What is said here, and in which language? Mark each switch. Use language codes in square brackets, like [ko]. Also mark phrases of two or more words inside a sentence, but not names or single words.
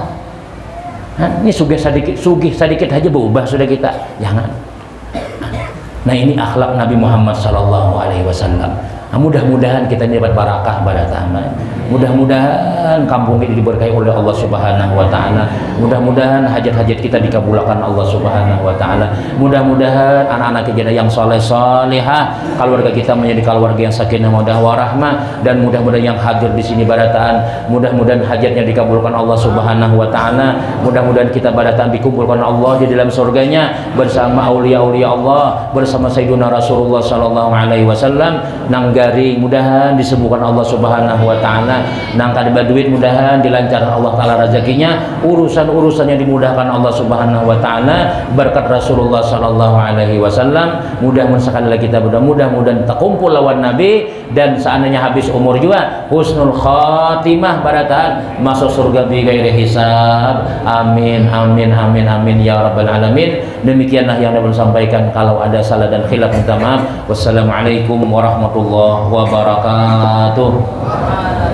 [id] Ini sugih sedikit aja berubah sudah kita. Jangan. Nah, ini akhlak Nabi Muhammad SAW. Mudah-mudahan kita dapat barakah pada taman. Mudah-mudahan kampung ini diberkahi oleh Allah [ar] سبحانه وتعالى. [id] Mudah-mudahan hajat-hajat kita dikabulkan Allah [ar] سبحانه وتعالى. [id] Mudah-mudahan anak-anak kita yang saleh-salehah, keluarga kita menjadi keluarga yang [ar] سكينة مودة ورحمة, [id] dan mudah-mudahan yang hadir di sini barataan, mudah-mudahan hajatnya dikabulkan Allah [ar] سبحانه وتعالى. [id] Mudah-mudahan kita barataan dikumpulkan Allah di dalam surganya bersama aulia-aulia Allah, bersama Sayyidina Rasulullah [ar] صلى الله عليه وسلم. [bjn] Nang garing mudahan disembuhkan Allah [ar] سبحانه وتعالى. [id] Nang kada baduit mudahan dilancarkan Allah taala rezekinya, urusan-urusannya dimudahkan Allah [ar] سبحانه وتعالى [id] berkat Rasulullah [ar] صلى الله عليه وسلم. [id] Mudah-mudahan sekali lagi kita mudah-mudahan terkumpul lawan Nabi, dan seandainya habis umur juga [ar] حسن الخاتمة [id] barataan masuk surga [ar] بغير حساب. آمين آمين آمين آمين يا رب العالمين. [id] Demikianlah yang dapat sampaikan. Kalau ada salah dan khilaf minta maaf. [ar] والسلام عليكم ورحمة الله وبركاته.